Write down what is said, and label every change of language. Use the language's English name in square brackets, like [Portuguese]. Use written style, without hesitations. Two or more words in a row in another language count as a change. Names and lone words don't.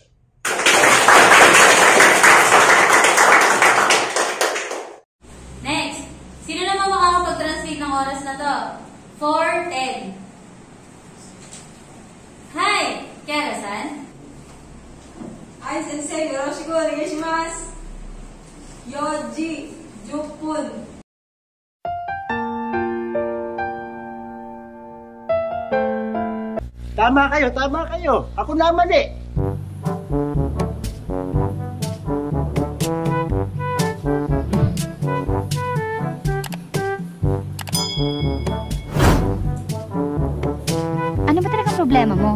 [Filipino] Next, sino naman makakapag-translate ng oras na to? 4:10. Hi, Kiara-san. Hi, Sensei! [Japanese] よろしくお願いします! 4時10分. [Filipino] Tama kayo, tama kayo. Ako na mali. Ano ba talaga problema mo?